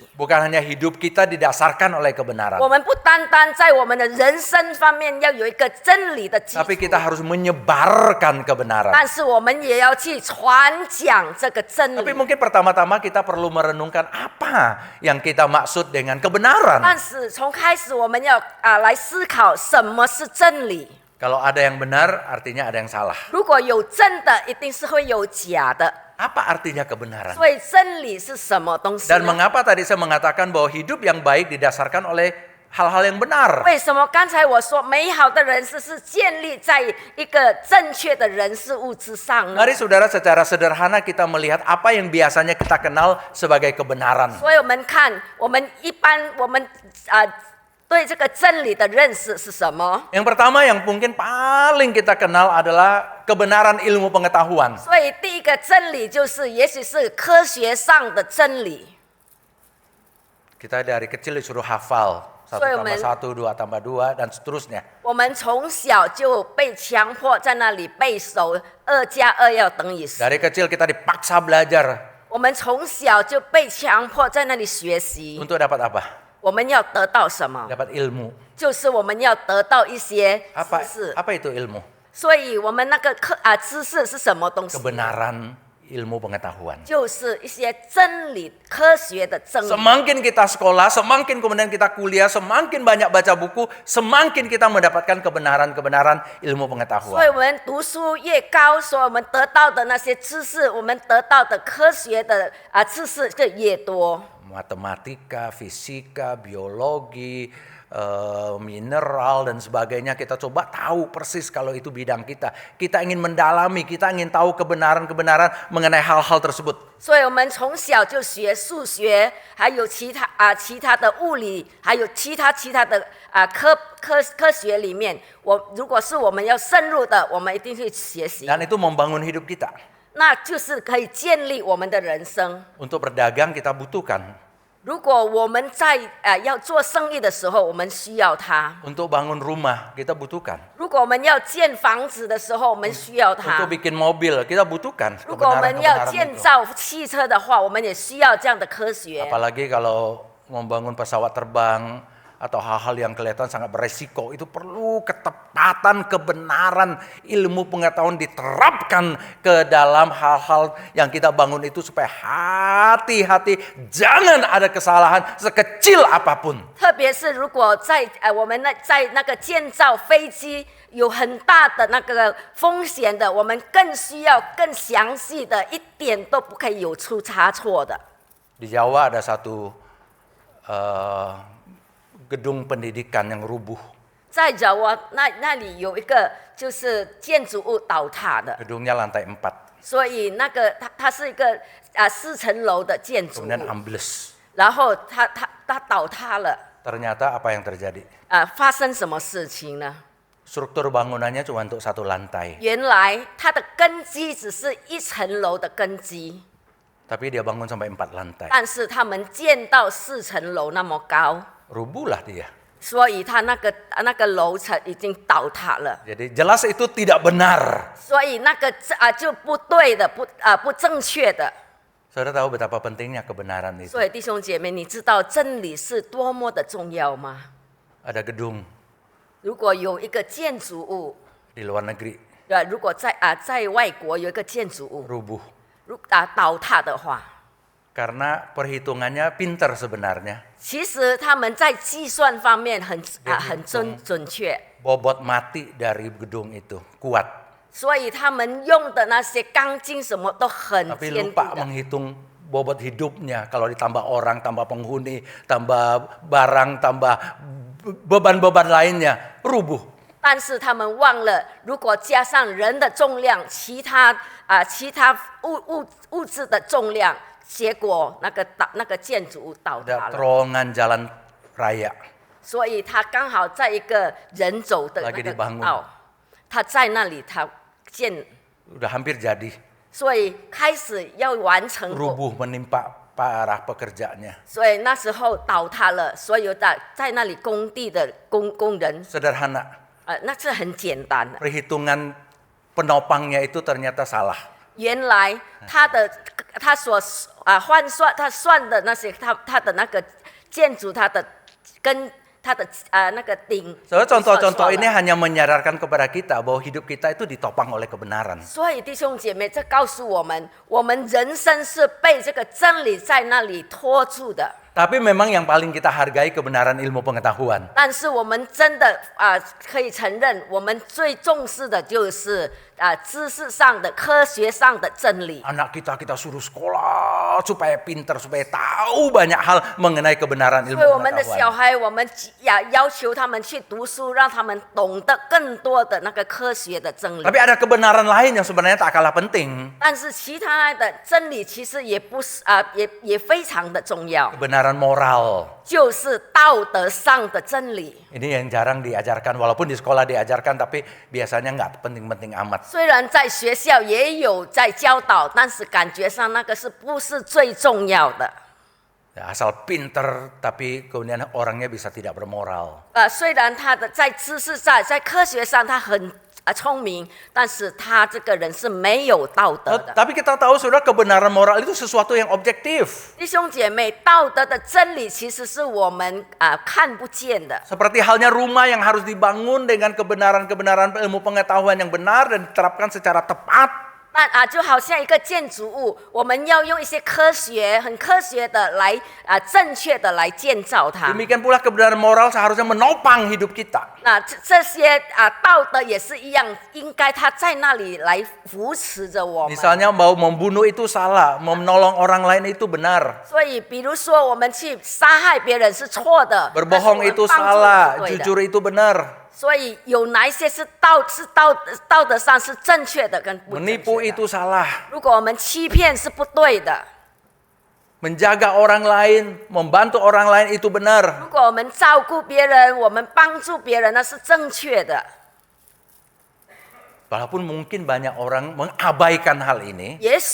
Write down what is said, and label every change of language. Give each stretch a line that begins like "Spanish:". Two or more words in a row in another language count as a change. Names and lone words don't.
Indonesian: Bukan hanya hidup kita didasarkan oleh kebenaran.
Chinese: 我们不单单在我们的人生方面要有一个真理的基
Indonesian: Tapi
Chinese: 础，
Indonesian: kita harus menyebarkan kebenaran.
Chinese: 但是我们也要去传讲这个真
Indonesian: Tapi
Chinese: 理。
Indonesian: mungkin pertama-tama kita perlu merenungkan apa yang kita maksud dengan kebenaran.
Chinese: 但是从开始我们要来思考什么是真理。
Indonesian: Kalau ada yang benar, artinya ada yang salah.
Chinese: 如果有真的，一定是会有假的。
Indonesian: Apa artinya kebenaran?
Chinese: 所以真理是什么东西
Indonesian: Dan
Chinese: 呢？
Indonesian: mengapa tadi saya mengatakan bahwa hidup yang baik didasarkan oleh hal-hal yang benar?
Chinese: 为什么刚才我说美好的人生是建立在一个正确的人事物之上呢？
Indonesian: Mari saudara, secara sederhana kita melihat apa yang biasanya kita kenal sebagai kebenaran.
Chinese: 所以我们看，我们一般对这个真理的认识是什么？
Indonesian: Yang pertama yang mungkin paling kita kenal adalah kebenaran ilmu pengetahuan.
Chinese: 所以第一个真理就是，也许是科学上的真理。
Indonesian: Kita dari kecil disuruh hafal 1 tambah 1, 2 tambah 2 dan seterusnya.
Chinese: 我们从小就被强迫在那里背熟，2+2要等于4。
Indonesian: Dari kecil kita dipaksa belajar
Chinese: 我们从小就被强迫在那里学习。
Indonesian: untuk dapat apa?
Chinese: 我们要得到什么？
Indonesian: Dapat ilmu.
Chinese: 就是我们要得到一些
Indonesian: Apa
Chinese: 知识。
Indonesian: apa itu ilmu?
Chinese: 所以我们那个知识是什么东西？
Indonesian: Kebenaran ilmu pengetahuan.
Chinese: 就是一些真理、科学的真理。
Indonesian: Semakin kita sekolah, semakin kemudian kita kuliah, semakin banyak baca buku, semakin kita mendapatkan kebenaran-kebenaran ilmu
Chinese: 所以
Indonesian: pengetahuan.
Chinese: 我们读书越高，所以我们得到的那些知识，我们得到的科学的知识就越多。
Indonesian: Matematika, fisika, biologi, mineral dan sebagainya, kita coba tahu persis kalau itu bidang kita. Kita ingin mendalami, kita ingin tahu kebenaran-kebenaran mengenai hal-hal tersebut.
Chinese: 所以我们从小就学数学，还有其他的物理，还有其他的科学里面，如果是我们要深入的，我们一定去学习。
Indonesian: Dan itu membangun hidup kita.
Chinese: 那就是可以建立我们的人生。
Indonesian: Untuk berdagang kita butuhkan.
Chinese: 如果我们在要做生意的时候，我们需要它；
Indonesian: Untuk bangun rumah kita butuhkan.
Chinese: 如果我们要建房子的时候，我们需要它；
Indonesian: Untuk bikin mobil kita butuhkan
Chinese: 如果我们要
Indonesian: kebenaran-kebenaran
Chinese: 建
Indonesian: itu.
Chinese: 造汽车的话，我们也需要这样的科学。
Indonesian: Apalagi kalau membangun pesawat terbang atau hal-hal yang kelihatan sangat beresiko, itu perlu ketepatan, kebenaran, ilmu pengetahuan diterapkan ke dalam hal-hal yang kita bangun itu supaya hati-hati, jangan ada kesalahan sekecil apapun.
Chinese: 特别是如果我们在那个建造飞机有很大的那个风险的，我们更需要更详细的，一点都不可以有出差错的。
Indonesian: Di Jawa ada satu gedung pendidikan yang rubuh.
Chinese: 在角窝那里有一个就是建筑物倒塌的，
Indonesian: Gedungnya lantai 4,
Chinese: 所以那个它是一个4层楼的建筑物，
Indonesian: kemudian ambles.
Chinese: 然后它倒塌了。
Indonesian: Ternyata apa yang terjadi?
Chinese: 发生什么事情呢？
Indonesian: Struktur bangunannya cuma untuk 1 lantai.
Chinese: 原来它的根基只是1层楼的根基，
Indonesian: Tapi dia bangun sampai 4 lantai.
Chinese: 但是他们建到4层楼那么高，
Indonesian: Rubuhlah dia.
Chinese: 所以它那个楼层已经倒塌了。
Indonesian: Jadi jelas itu tidak benar.
Chinese: 所以那个就不对的，不正确的。
Indonesian: Saudara tahu betapa pentingnya kebenaran itu.
Chinese: 所以弟兄姐妹，你知道真理是多么的重要吗？
Indonesian: Ada gedung
Chinese: 如果有一个建筑物，
Indonesian: di luar negeri
Chinese: 如果在外国有一个建筑物
Indonesian: rubuh.
Chinese: 倒塌的话，
Indonesian: Karena perhitungannya pintar sebenarnya.
Chinese: 其实他们在计算方面很准确，
Indonesian: Bobot mati dari gedung itu kuat.
Chinese: 所以他们用的那些钢筋什么都很
Indonesian: Tapi
Chinese: 坚
Indonesian: lupa
Chinese: 固的。
Indonesian: menghitung bobot hidupnya. Kalau ditambah orang, tambah penghuni, tambah barang, tambah beban-beban lainnya, rubuh.
Chinese: 但是他们忘了，如果加上人的重量，其他物质的重量，结果那个建筑物倒塌
Indonesian: Ada
Chinese: 了。
Indonesian: terowongan jalan raya.
Chinese: 所以他刚好在一个人走的那
Indonesian: Lagi
Chinese: 个
Indonesian: dibangun
Chinese: 道，他在那里他建，
Indonesian: Udah hampir jadi.
Chinese: 所以开始要完成过，
Indonesian: Rubuh menimpa para pekerjanya.
Chinese: 所以那时候倒塌了，所有在那里工地的工人，
Indonesian: Sederhana.
Chinese: 那是很简单的。
Indonesian: Perhitungan penopangnya itu ternyata salah.
Chinese: 原来他所算的那些他的那个建筑，他的跟他的那个顶。
Indonesian: So, contoh-contoh ini hanya menyadarkan kepada kita bahwa hidup kita itu ditopang oleh kebenaran.
Chinese: 所以弟兄姐妹，这告诉我们，我们人生是被这个真理在那里托住的。
Indonesian: Tapi memang yang paling kita hargai kebenaran ilmu pengetahuan.
Chinese: 但是我们真的可以承认，我们最重视的就是知识上的、科学上的真理。
Indonesian: Anak kita suruh sekolah supaya pintar, supaya tahu banyak hal mengenai kebenaran
Chinese: 所
Indonesian: ilmu
Chinese: 以我们的小
Indonesian: pengetahuan.
Chinese: 孩，我们要求他们去读书，让他们懂得更多的那个科学的真理。
Indonesian: Tapi ada kebenaran lain yang sebenarnya tak kalah penting.
Chinese: 但是其他的真理其实也不是也非常的重要，
Indonesian: Kebenaran moral.
Chinese: 就是道德上的真理。
Indonesian: Ini yang jarang diajarkan, walaupun di sekolah diajarkan, tapi biasanya nggak penting-penting amat.
Chinese: 虽然在学校也有在教导，但是感觉上那个是不是最重要的？
Indonesian: Ya, asal pinter, tapi kemudian orangnya bisa tidak bermoral.
Chinese: 虽然他的在知识上、在科学上他很聪明，但是他这个人是没有道德的。
Indonesian: Tapi kita tahu saudara, kebenaran moral itu sesuatu yang objektif.
Chinese: 弟兄姐妹，道德的真理其实是我们看不见的。
Indonesian: Seperti halnya rumah yang harus dibangun dengan kebenaran-kebenaran ilmu pengetahuan yang benar dan diterapkan secara tepat.
Chinese: 就好像一个建筑物，我们要用一些很科学的来正确的来建造它。
Indonesian: Demikian pula kebenaran moral seharusnya menopang hidup kita.
Chinese: 那这些道德也是一样，应该它在那里来扶持着我们。
Indonesian: Misalnya mau membunuh itu salah, mau menolong orang lain itu benar.
Chinese: 所以，比如说我们去杀害别人是错的，
Indonesian: Berbohong
Chinese: 但是
Indonesian: itu
Chinese: 我们帮助
Indonesian: salah,
Chinese: 人是对的。
Indonesian: jujur itu benar.
Chinese: 所以有哪一些是道德上是正确的跟不正确
Indonesian: Menipu
Chinese: 的？
Indonesian: itu salah.
Chinese: 如果我们欺骗是不对的，
Indonesian: Menjaga orang lain, membantu orang lain itu benar.
Chinese: 如果我们照顾别人，我们帮助别人，那是正确的。
Indonesian: Walaupun mungkin banyak orang mengabaikan hal ini,